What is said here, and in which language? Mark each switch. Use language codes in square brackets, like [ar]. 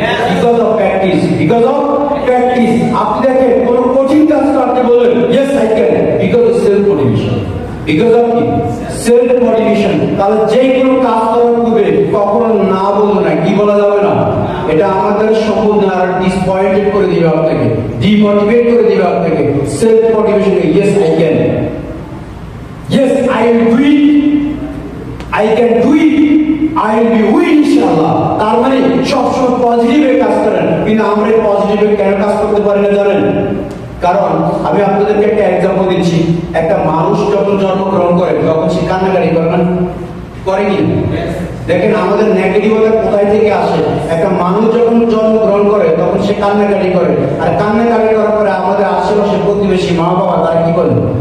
[en] Because of practice, because of practice. [bn] আপনি দেখেন কোন কঠিন কাজ করতে বলেন [en] yes I can, because of [bn] self motivation, because of কি? Self motivation. তাহলে যে কোনো কাজ করার পূর্বে কখনো না বলবো না, কি বলা যাবে না? এটা আমাদের সম্ভব না, আর ডিসপয়েন্টেড করে দিবে আপনাকে, ডিমোটিভেট করে দিবে আপনাকে। [en] Self motivation, yes I can, yes I will do it, I can do it, I will be winning ইনশাআল্লাহ। [bn] তার মানে সবসময় পজিটিভে কাজ করেন। কিন্তু আমরা পজিটিভে কেন কাজ করতে পারি না জানেন? কারণ আমি আপনাদেরকে একটা এক্সাম্পল দিচ্ছি। একটা মানুষ যখন জন্মগ্রহণ করে তখন সে কান্নাকাটি করে না, করে কি? দেখেন আমাদের নেগেটিভতা কোথায় থেকে আসে। একটা মানুষ যখন জন্মগ্রহণ করে তখন সে কান্নাকাটি করে, আর কান্নাকাটি করার পরে আমাদের আশেপাশে প্রতিবেশী মা বাবা তারা কি করে?